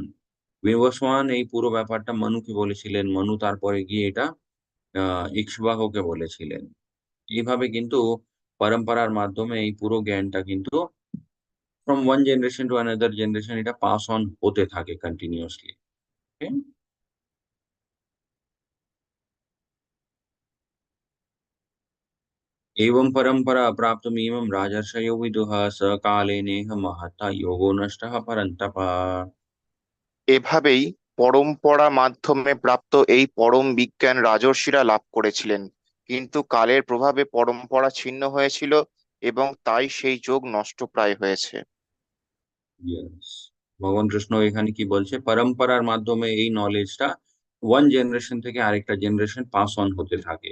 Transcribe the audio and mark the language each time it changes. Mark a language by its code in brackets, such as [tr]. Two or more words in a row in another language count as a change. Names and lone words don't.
[bn] বিবস্বান এই পুরো ব্যাপারটা মনুকে বলেছিলেন, মনু তারপরে গিয়ে এটা ইক্ষ্বাকুকে বলেছিলেন। এইভাবে কিন্তু পরম্পরার মাধ্যমে এই পুরো জ্ঞানটা কিন্তু [en] from one generation to another generation [bn] এটা [en] pass on [bn] হতে থাকে কন্টিনিউয়াসলি। [sa] एवं परंपरा प्राप्तमिमं राजर्षयो विदुः स कालेनेह महता योगो नष्टः परन्तप। [bn] এভাবেই পরম্পরা মাধ্যমে প্রাপ্ত এই পরম বিজ্ঞান রাজর্ষিরা লাভ করেছিলেন, কিন্তু কালের প্রভাবে পরম্পরা ছিন্ন হয়েছিল এবং তাই সেই যোগ নষ্টপ্রায় হয়েছে। [en] Yes. [bn] ভগবান কৃষ্ণ এখানে কি বলছে, পরম্পরার মাধ্যমে এই নলেজটা [en] one generation [bn] থেকে আরেকটা জেনারেশন [en] pass on [bn] হতে থাকে।